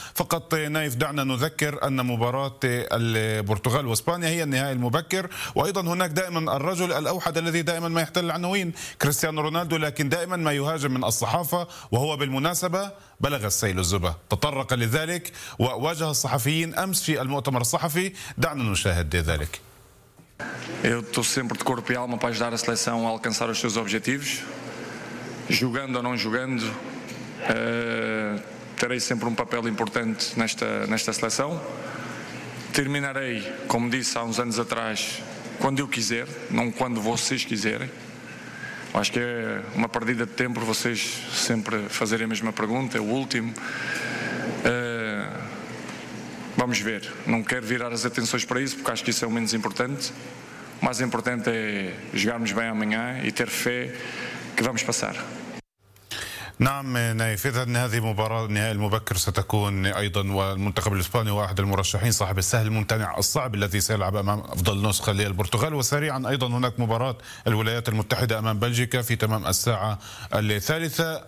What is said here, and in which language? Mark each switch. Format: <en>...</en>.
<ar>فقط نايف دعنا نذكر أن مباراة البرتغال واسبانيا هي النهائي المبكر، وايضا هناك دائما الرجل الاوحد الذي دائما ما يحتل العناوين كريستيانو رونالدو، لكن دائما ما يهاجم من الصحافه، وهو بالمناسبه بلغ السيل الزبا، تطرق لذلك وواجه الصحفيين امس في المؤتمر الصحفي. دعنا نشاهد ذلك.</ar> <pt>Eu estou sempre de corpo e alma para ajudar a seleção a alcançar os seus objetivos, jogando ou não jogando, terei sempre papel importante nesta seleção. Terminarei, como disse há uns anos atrás, quando eu quiser, não quando vocês quiserem. Acho que é uma perdida de tempo vocês sempre fazerem a mesma pergunta, é o último. Vamos ver, não quero virar as atenções para isso, porque acho que isso é o menos importante. O mais importante é jogarmos bem amanhã e ter fé que vamos passar.</pt> <ar>نعم نايف، إذن هذه مباراة النهائي المبكر ستكون أيضا، والمنتخب الإسباني هو أحد المرشحين صاحب السهل الممتنع الصعب الذي سيلعب أمام أفضل نسخة للبرتغال. وسريعا أيضا هناك مباراة الولايات المتحدة أمام بلجيكا في تمام الساعة 3.</ar>